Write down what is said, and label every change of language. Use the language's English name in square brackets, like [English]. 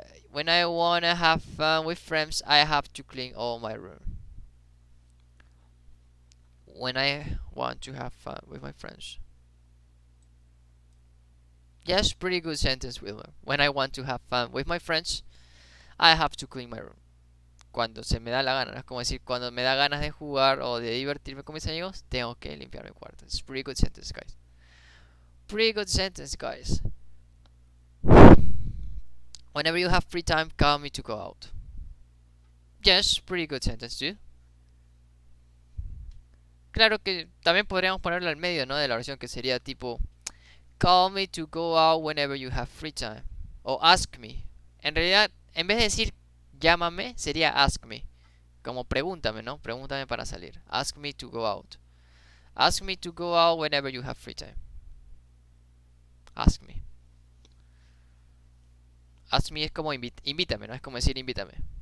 [English] When I wanna have fun with friends, I have to clean all my room. When I want to have fun with my friends. Yes, pretty good sentence, Wilmer. When I want to have fun with my friends, I have to clean my room. [Spanish] Cuando se me da la gana, es como decir, cuando me da ganas de jugar o de divertirme con mis amigos, tengo que limpiar mi cuarto. [English] It's pretty good sentence, guys. Pretty good sentence, guys. Whenever you have free time, call me to go out. Yes, pretty good sentence, too. [Spanish] Claro que también podríamos ponerlo al medio, ¿no? De la oración, que sería tipo [English] call me to go out whenever you have free time. [Spanish] O [English] ask me. [Spanish] En realidad, en vez de decir llámame, sería ask me. Como pregúntame, ¿no? Pregúntame para salir. [English] Ask me to go out. Ask me to go out whenever you have free time. Ask me. [Spanish] Ask me es como invítame, ¿no? Es como decir invítame.